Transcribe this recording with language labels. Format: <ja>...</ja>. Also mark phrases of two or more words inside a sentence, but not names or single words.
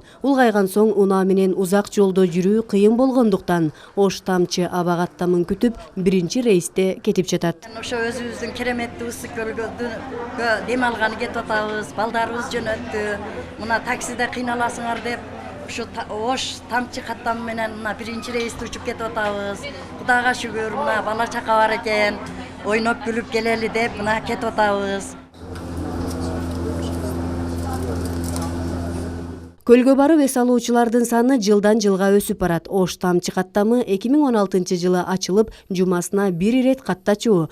<ky>Улгайган соң унаа менен узак жолдо жүрүү кыйын болгондуктан Ош тамчы аба каттамын күтүп, биринчи рейсте кетип жатат. Ошо өзүбүздүн кереметти Ысык көлгө дем алганы кетип атабыз, балдарыбыз жөнөттү. Мына таксиде кыйналасыңар деп Ушу Ош тамчы каттам менен биринчи рейсте учуп кетип атабыз. Кудайга шүгүр, бала чака бар экен. Ойноп күлүп келели деп кетип атабыз. Көлгө барып эс алуучулардын саны жылдан жылга өсүп барат. Ош тамчы каттамы 2016 жылы ачылып, жумасына 1 ирет каттачуу.</ky>